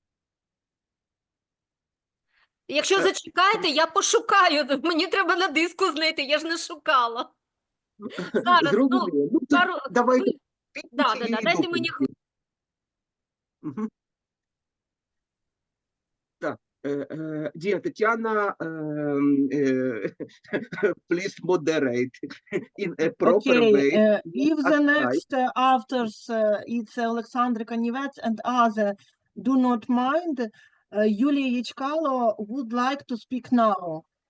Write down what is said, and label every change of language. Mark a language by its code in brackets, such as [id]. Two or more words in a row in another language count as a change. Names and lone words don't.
[uk] Якщо зачекаєте, я пошукаю. Мені треба на диску знайти, я ж не шукала. Зараз, Зрозуміло. Ну, давайте. Дайте мені. Так. [en] Dear Tatiana, please moderate in a proper way. If the next authors, it's Alexander Kanivets and others, do not mind, Yulia Yachkalo would like to speak now.